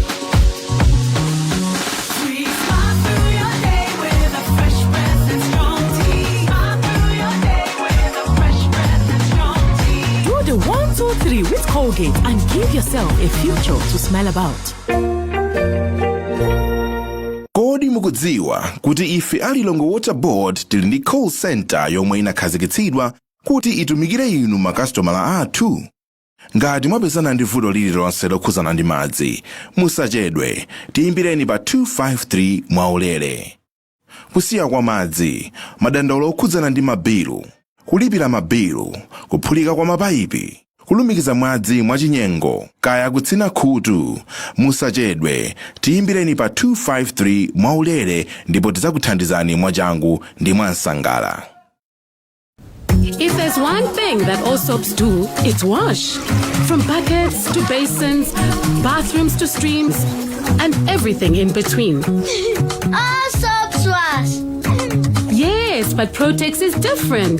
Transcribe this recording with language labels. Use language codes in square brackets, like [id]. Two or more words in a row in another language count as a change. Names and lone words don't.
[en] 3, smile through your day with a fresh breath and strong tea. Smile through your day with a fresh breath and strong tea. Do the 1, 2, 3 with Colgate and give yourself a future to smile about. [ny] Kodi mukudziwa kuti ife alilongo [en] water board [ny] tili ndi [en] call center [ny] yomwe inakhazikitsidwa kuti itumikire inu makastomala athu. Ngati mwapezana ndi vuto lililonse lokhuzana ndi madzi, musachedwe, tiyimbireni pa 253 mwaulere. Kusiya kwa madzi, madandaulo okhudzana ndi mabilu, kulipira mabilu, kuphulika kwa mapayipi, kulumikiza madzi mwachinyengo, kaya kutsina khutu, musachedwe, tiyimbireni pa 253 mwaulere ndipo tidzakuthandizani mwachangu ndi mwansangala. [en] If there's one thing that all soaps do, it's wash. From buckets to basins, bathrooms to streams, and everything in between. All soaps wash. Yes, but Protex is different.